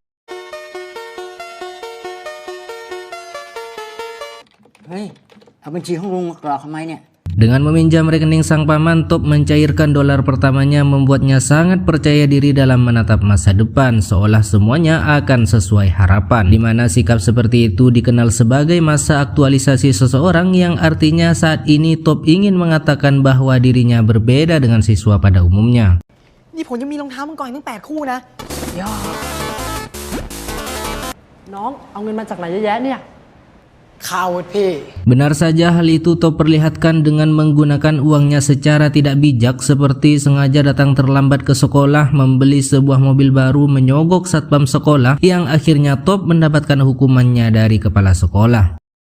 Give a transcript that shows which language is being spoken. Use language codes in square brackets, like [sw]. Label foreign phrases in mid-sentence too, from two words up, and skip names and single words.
[id] Dengan meminjam rekening sang paman, Top mencairkan dolar pertamanya membuatnya sangat percaya diri dalam menatap masa depan, seolah semuanya akan sesuai harapan. Dimana sikap seperti itu dikenal sebagai masa aktualisasi seseorang, yang artinya saat ini Top ingin mengatakan bahwa dirinya berbeda dengan siswa pada umumnya. [th] Ini ผมยังมีรองเท้ามังกรอีกตั้ง8 คู่นะยอดน้องเอาเงินมาจากไหนเยอะแยะเนี่ย [id] Benar saja, hal itu Top perlihatkan dengan menggunakan uangnya secara tidak bijak, seperti sengaja datang terlambat ke sekolah, membeli sebuah mobil baru, menyogok satpam sekolah, yang akhirnya Top mendapatkan hukumannya dari kepala sekolah.